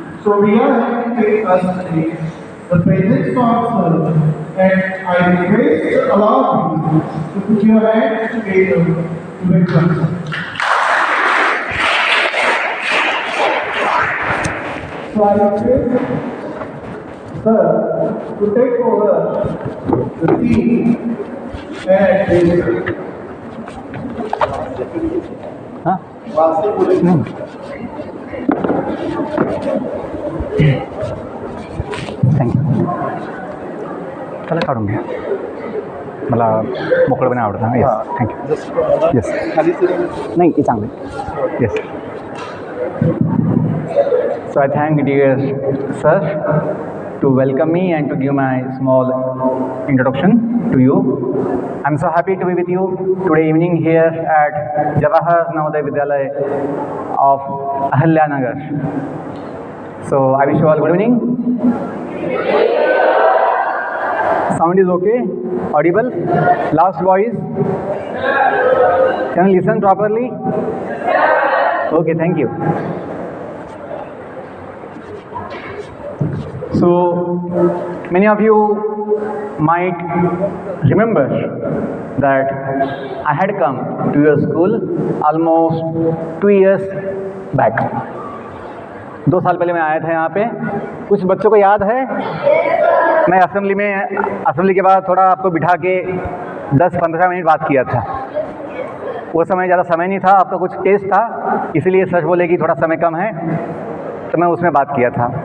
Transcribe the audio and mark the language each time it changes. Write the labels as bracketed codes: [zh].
[en] So we are having with us today the presence of Sir, and I request all of you to put your hands together to welcome Sir. So I request Sir to take over the seat and address. [mr] हाँ thank you त्याला काढून घ्या मला मोकळं पण आवडतं yes thank you yes नाही हे चांगलं yes [en] So I thank dear sir to welcome me and to give my small introduction to you. I'm so happy to be with you today evening here at Jawahar Navodaya Vidyalaya of Ahilyanagar. So I wish you all good evening. Sound is okay? Audible? Last voice? Can you listen properly? Okay, thank you. So many of you might remember that I had come to your school almost 2 years back. [hi] 2 साल पहले मैं आया था यहाँ पे। कुछ बच्चों को याद है? मैं असेंबली के बाद थोड़ा आपको बिठा के 10-15 मिनट बात किया था। वो समय ज़्यादा समय नहीं था, आपका कुछ टेस्ट था, इसीलिए सच बोले कि थोड़ा समय कम है, तो मैं उसमें बात किया था।